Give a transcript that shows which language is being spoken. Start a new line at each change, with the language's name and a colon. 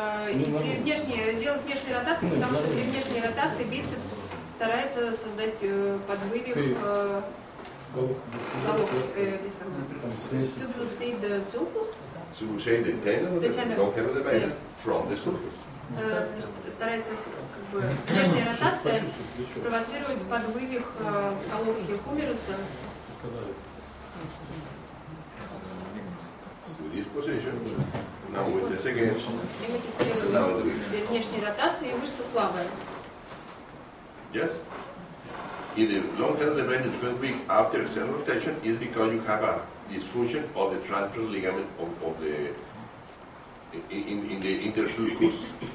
Russian: И при сделать внешнюю ротацию, потому что при внешней ротации бицепс старается создать подвывих головки этой самой.
English: Subluxate sulcus. Subluxate the tendon of the long head of the biceps from the sulcus.
Russian: Старается, как бы, внешняя ротация провоцирует подвывих головки хумеруса.
English: With this position, now with this again.
Russian: И мы тестируем теперь внешней ротации, и мышца слабая.
English: Yes? If the long head of the biceps becomes weak after external rotation, it's because you have a dysfunction of the transverse ligament of the in the intersulcus